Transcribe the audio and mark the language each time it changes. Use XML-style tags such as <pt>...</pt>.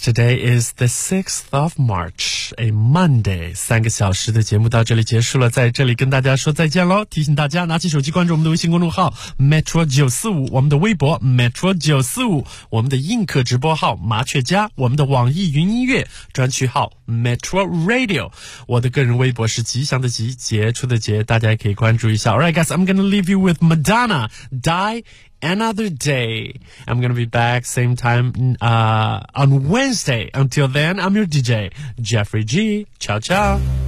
<en>Today is the 6th of March, a Monday.</en> <zh>3个小时的节目到这里结束了。在这里跟大家说再见咯。提醒大家拿起手机关注我们的微信公众号 Metro945, 我们的微博 Metro945, 我们的映客直播号麻雀家，我们的网易云音乐专区号 Metro Radio。我的个人微博是吉祥的吉，杰出的杰，大家也可以关注一下。</zh> <en>Alright guys, I'm gonna leave you with Madonna, Die Another Day. I'm gonna be back same time, on Wednesday. Until then, I'm your DJ, Jeffrey G. Ciao, ciao.</en>